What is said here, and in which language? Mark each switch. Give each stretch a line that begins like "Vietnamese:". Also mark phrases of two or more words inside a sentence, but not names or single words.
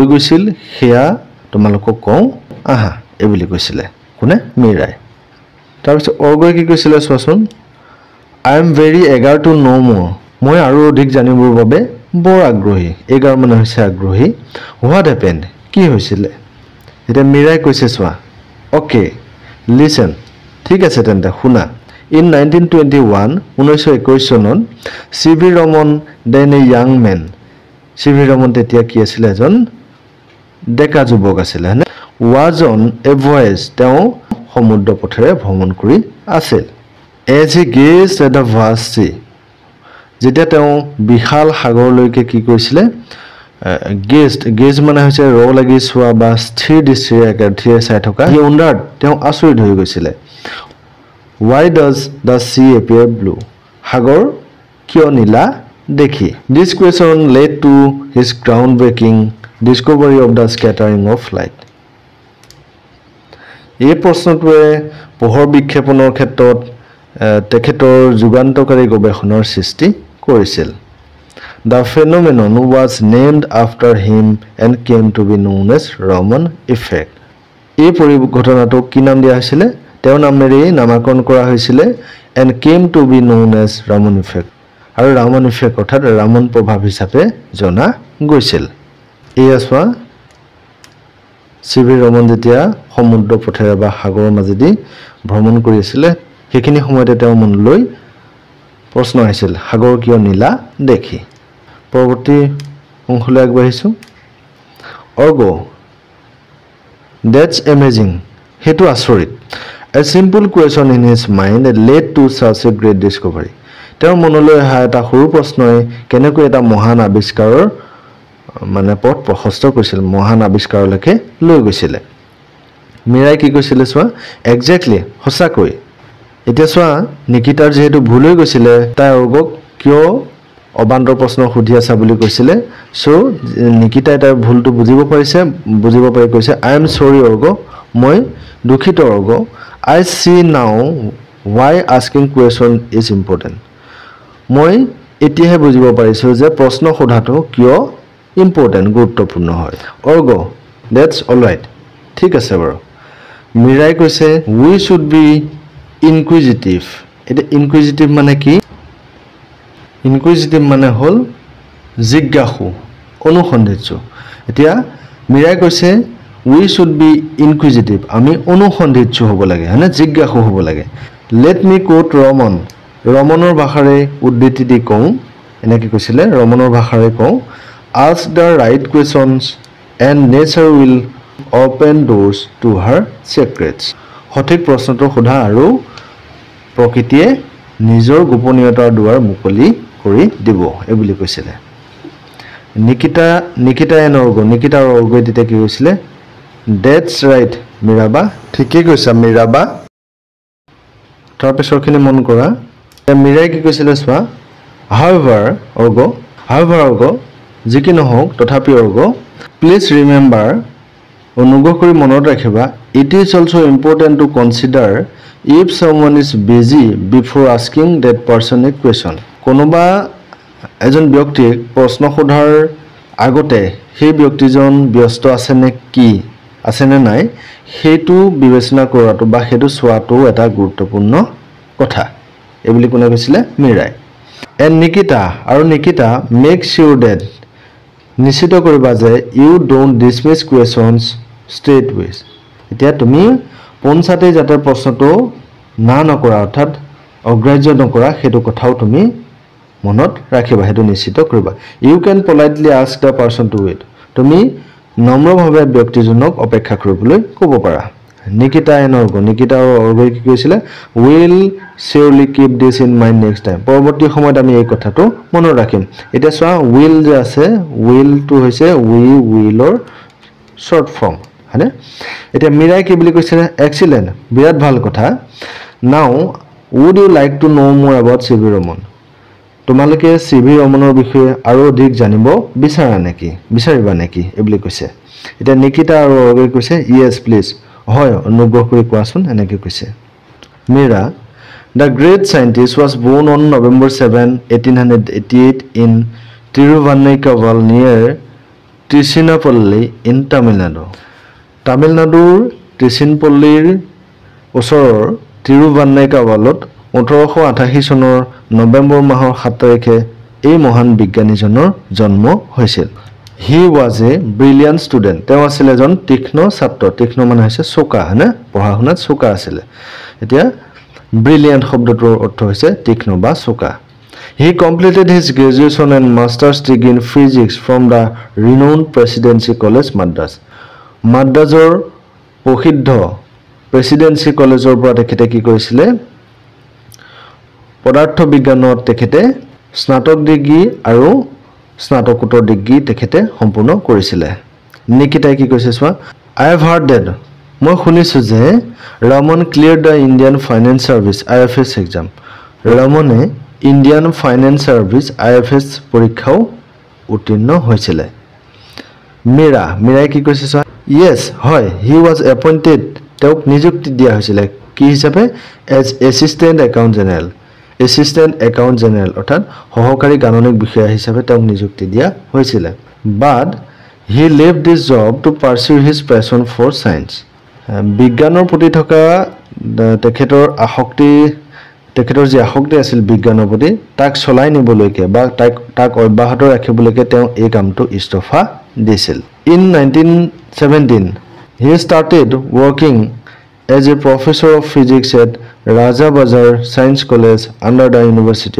Assamese: গৈছিল হেয়া তোমালোকক কওঁ আহা এই বুলি কৈছিলে কোনে মীৰাই তাৰপিছত অৰ্গই কি কৈছিলে চোৱাচোন
English: I am very eager to know more
Assamese: মই আৰু অধিক জানিবৰ বাবে বৰ আগ্ৰহী এগাৰ মানে হৈছে আগ্ৰহী
English: what happened
Assamese: কি হৈছিলে এটা মীৰাই কৈছে চোৱা
English: okay listen
Assamese: ঠিক আছে তেন্তে শুনা In 1921 1921 চনত C.V.
English: Raman then a young man C.V.
Assamese: Raman তেতিয়া কি আছিল এজন ডেকা যুৱক আছিল হনে
English: was on a voyage
Assamese: তেওঁ সমুদ্ৰ পথেৰে ভ্ৰমণ কৰি আছিল
English: as he gazed at the vast sea
Assamese: যেতিয়া তেওঁ বিশাল সাগৰলৈকে কি কৰিছিলে গেজ মানে হৈছে ৰ লাগি চোৱা বা স্থিৰ দৃষ্টিৰে একেঠিৰে চাই থকা
English: he wondered
Assamese: তেওঁ আচৰিত হৈ গৈছিলে
English: Why does the sea appear blue?
Assamese: সাগৰ কিয় নীলা দেখি.
English: This question led to his groundbreaking discovery of the scattering of light.
Assamese: এই প্ৰশ্নটোৱে পোহৰ বিক্ষেপণৰ ক্ষেত্ৰত তেখেতৰ যুগান্তকাৰী গৱেষণাৰ সৃষ্টি কৰিছিল
English: The phenomenon was named after him and came to be known as Raman effect.
Assamese: এই ঘটনাটোক কি নাম দিয়া হৈছিল তেওঁৰ নামেৰে নামকৰণ কৰা হৈছিল
English: and came to be known as Raman effect
Assamese: আৰু Raman effect অৰ্থাৎ ৰামন প্ৰভাৱ হিচাপে জনা গৈছিল এয়া চোৱা C.V. Raman যেতিয়া সমুদ্ৰ পথেৰে বা সাগৰৰ মাজেদি ভ্ৰমণ কৰি আছিল সেইখিনি সময়তে তেওঁ মনলৈ প্ৰশ্ন আহিছিল সাগৰ কিয় নীলা দেখি পৰৱৰ্তী অংশলৈ আগবাঢ়িছো অৰ্গ
English: That's amazing
Assamese: হেতু আচৰিত
English: A simple question in his mind led to such a great discovery.
Assamese: তেওঁৰ মনলৈ অহা এটা সৰু প্ৰশ্নই কেনেকৈ এটা মহান আৱিষ্কাৰৰ মানে পথ প্ৰশস্ত কৰিছিল মহান আৱিষ্কাৰলৈকে লৈ গৈছিল মীৰাই কি কৈছিল চোৱা এক্স্যাক্টলি সঁচাকৈ এতিয়া চোৱা নিকিতাৰ যেহেতু ভুল হৈ গৈছিল তাই অৰ্গক কিয় অবান্তৰ প্ৰশ্ন সুধি আছে বুলি কৈছিল সো নিকিতাই তাৰ ভুলটো বুজিব পাৰি কৈছে
English: I am sorry
Assamese: অৰ্গ মই দুখিত অৰ্গ
English: I see now why asking question is important.
Assamese: মই এতিয়াহে বুজিব পাৰিছো যে প্ৰশ্ন সোধাটো কিয় ইম্পৰ্টেন্ট গুৰুত্বপূৰ্ণ হয় অৰ্গ
English: that's all right
Assamese: ঠিক আছে বাৰু মীৰাই কৈছে
English: we should be inquisitive
Assamese: এটা inquisitive মানে কি inquisitive মানে হল জিজ্ঞাসু অনুসন্ধিৎসু এতিয়া মীৰাই কৈছে
English: We should be inquisitive.
Assamese: আমি অনুসন্ধিৎসু হ'ব লাগে হনে জিজ্ঞাসু হ'ব লাগে
English: Let me quote Raman.
Assamese: Ramanৰ ভাষাৰে উদ্ধৃতি দি কওঁ এনেকৈ কৈছিলে Ramanৰ ভাষাৰে কওঁ
English: Ask the right questions and nature will open doors to her secrets.
Assamese: সঠিক প্ৰশ্নটো সোধা আৰু প্ৰকৃতিয়ে নিজৰ গোপনীয়তাৰ দুৱাৰ মুকলি কৰি দিব এই বুলি কৈছিলে নিকিতা নিকিতাৰ অৰ্গই তেতিয়া কি কৈছিলে
English: That's right, Miraba.
Assamese: ঠিকই কৈছা Miraba. তাৰ পিছৰখিনি মন কৰা মীৰাই কি কৈছিল চোৱা However, অৰ্গ যিকি নহওক তথাপি অৰ্গ
English: Please remember
Assamese: অনুগ্ৰহ কৰি মনত ৰাখিবা
English: It is also important to consider if someone is busy before asking that person a question.
Assamese: কোনোবা এজন ব্যক্তিক প্ৰশ্ন সোধাৰ আগতে সেই ব্যক্তিজন ব্যস্ত আছে নে কি আছে নে নাই হেতু বিবেচনা কৰাটো বা হেতু চোৱাটো এটা গুৰুত্বপূৰ্ণ কথা এই বুলি কোনে কৈছিল মীৰাই
English: and Nikita make sure that
Assamese: নিশ্চিত কৰিবা যে
English: you don't dismiss questions straight away
Assamese: এতিয়া তুমি পঞ্চাতে যাতে প্ৰশ্নটো না নকৰা অৰ্থাৎ অগ্ৰাহ্য নকৰা হেতু কথাও তুমি মনত ৰাখিবা হেতু নিশ্চিত কৰিবা
English: you can politely ask the person to wait
Assamese: তুমি নম্ৰভাৱে ব্যক্তিজনক অপেক্ষা কৰিবলৈ ক'ব পাৰা Nikita and Orgo.
English: Nikita Orgo
Assamese: কি কৈছিলে
English: will surely keep this in mind next time.
Assamese: পৰৱৰ্তী সময়ত আমি এই কথাটো মনত ৰাখিম। এটা চোৱা will যে আছে will টো হৈছে
English: we will or short form
Assamese: হয়নে এটা মিৰাই কি বুলি কৈছে excellent বিৰাট ভাল কথা
English: now would you like to know more about CV Raman
Assamese: তোমালোকে CV Ramanৰ বিষয়ে আৰু অধিক জানিব বিচাৰিবা নেকি এই বুলি কৈছে এটা নিকিতা আৰু অৰ্গই কৈছে
English: yes please
Assamese: হয় অনুগ্ৰহ কৰি কোৱাচোন এনেকৈ কৈছে মীৰা
English: The great scientist was born on November 7, 1888 in Tiruvannamalai near Tiruchirappalli in Tamil Nadu.
Assamese: Tamil Nadu Tiruchirappallir ওচৰৰ Tiruvannamalaiত 1888 চনৰ নৱেম্বৰ মাহৰ 7 তাৰিখে এই মহান বিজ্ঞানীজনৰ জন্ম হৈছিল
English: He was a brilliant student.
Assamese: তেওঁ আছিল এজন তীক্ষ্ণ ছাত্ৰ তীক্ষ্ণ মানে হৈছে চোকা হয়নে পঢ়া-শুনাত চোকা আছিল এতিয়া brilliant শব্দটোৰ অৰ্থ হৈছে তীক্ষ্ণ বা চোকা
English: He completed his graduation and master's degree in physics from the renowned Presidency College Madras.
Assamese: Madrasৰ প্ৰসিদ্ধ প্ৰেসিডেন্সি কলেজৰ পৰা তেখেতে কি কৰিছিলে পদাৰ্থ বিজ্ঞানত তেখেতে স্নাতক ডিগ্ৰী আৰু স্নাতকোত্তৰ ডিগ্ৰী তেখেতে সম্পূৰ্ণ কৰিছিলে নিকিতাই কি কৈছে
English: চোৱা I have heard that
Assamese: মই শুনিছো যে
English: Raman cleared the Indian Finance Service IFS exam
Assamese: Ramane Indian Finance Service IFS পৰীক্ষাও উত্তীৰ্ণ হৈছিল মীৰাই কি কৈছে চোৱা Yes হয়
English: he was appointed
Assamese: তেওঁক নিযুক্তি দিয়া হৈছিল কি হিচাপে
English: as assistant account general
Assamese: অৰ্থাৎ সহকাৰী গাণনিক বিষয়া হিচাপে তেওঁক নিযুক্তি দিয়া হৈছিল
English: but he left this job to pursue his passion for science
Assamese: বিজ্ঞানৰ প্ৰতি থকা তেখেতৰ যে আসক্তি আছিল বিজ্ঞানৰ প্ৰতি তাক চলাই নিবলৈকে বা তাক অব্যাহত ৰাখিবলৈকে তেওঁ এই কামটো ইস্তফা দিছিল
English: In 1917 he started working as a professor of physics at Raja Bazar Science College under the University